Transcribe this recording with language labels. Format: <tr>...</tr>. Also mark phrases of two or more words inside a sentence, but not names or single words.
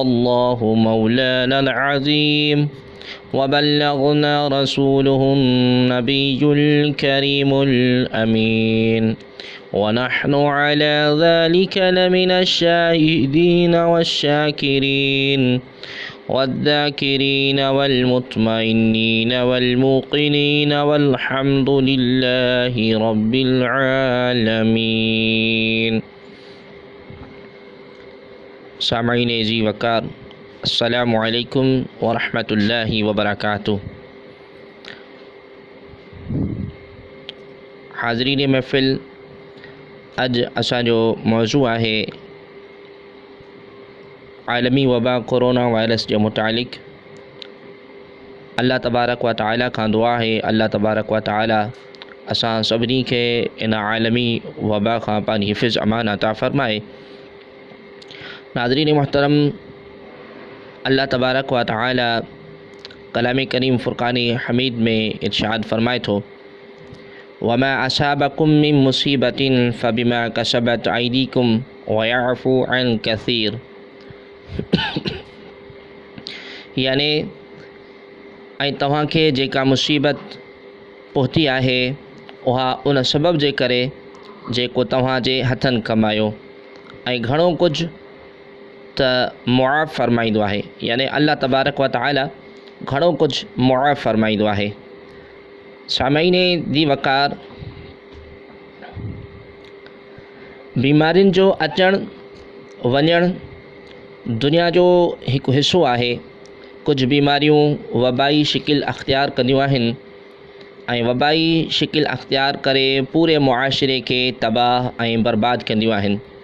<ar>الله مولانا العظيم وبلغنا رسوله النبي الكريم الأمين ونحن على ذلك لمن الشاهدين والشاكرين والذاكرين والمطمئنين والموقنين والحمد لله رب العالمين.</ar> <sd>सामईन जी वकार</sd> <ar>السلام عليكم ورحمة الله وبركاته.</ar> <sd>हाज़रीन महफ़िल, अज असांजो मौज़ू आहे आलमी वबा कोरोना वायरस के मुतालिक़। अल्लाह तबारक व तआला खां दुआ है अल्लाह तबारक व तआला असां सभिनी खे इन आलमी वबा खां पानी हिफ़्ज़ अमान अता फ़रमाए। नाज़रीन मोहतरम, अल्लाह तबारक व तआला कलाम करीम फ़ुरक़ान हमीद में इरशाद फ़रमाए थो,</sd> <ar>وما أصابكم من مصيبة فبما كسبت أيديكم ويعفو عن كثير.</ar> <sd>यानी तव्हांखे जेका मुसीबत पहुती आहे उहा उन सबब जे करे जेको तव्हांजे हथनि कमायो, ऐं घणो कुझु त मुआफ़ फ़रमाईंदो आहे। यानी अल्लाह तबारक व तआला घणो कुझु मुआफ़ फ़रमाईंदो आहे। सामईन दी वकार, बीमारियुनि जो अचणु वञणु दुनिया जो हिकु हिस्सो आहे। कुझु बीमारियूं वबाई शिकिल अख्तियार कंदियूं आहिनि ऐं वबाई शिकिल अख्तियार करे पूरे मुआशिरे खे तबाह ऐं बर्बाद कंदियूं आहिनि।</sd>